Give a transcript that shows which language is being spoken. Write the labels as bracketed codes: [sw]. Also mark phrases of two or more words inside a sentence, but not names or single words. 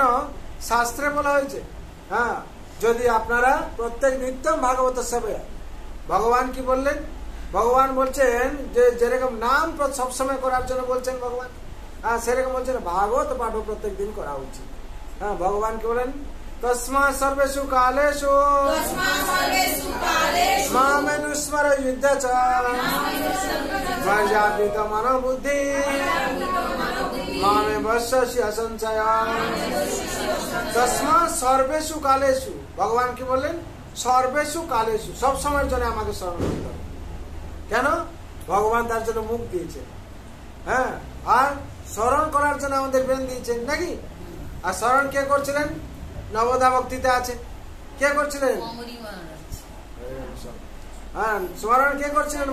[bn] শাস্ত্রে বলা হয়েছে হ্যাঁ, যদি আপনারা প্রত্যেক [sa] নিত্যম ভাগবত সেবয়া। [bn] ভগবান কি বললেন? ভগবান বলছেন যে যেরকম নাম সবসময় করার জন্য বলছেন ভগবান, হ্যাঁ সেরকম বলছেন ভাগবত পাঠ প্রত্যেক দিন করা উচিত। হ্যাঁ, ভগবান কি বলেন? [sa] तस्मात् सर्वेषु कालेषु मामेनुस्मर युद्ध च मय्यापित मनोबुद्धि मामे वश्यस्य संशय। तस्मात् सर्वेषु कालेषु, [bn] ভগবান কী বলেন [sa] सर्वेषु कालेषु, [bn] সব সময় জেনে আমাকে স্মরণ করতে হবে। কেন? ভগবান তার জন্য মুখ দিয়েছে, হ্যাঁ, আর স্মরণ করার জন্য আমাদের ব্রেন দিয়েছেন নাকি? আর স্মরণ কে করছিলেন? নবদা ভক্তিতে আছে। কে করছিলেন? হ্যাঁ, স্মরণ কে করছিলেন?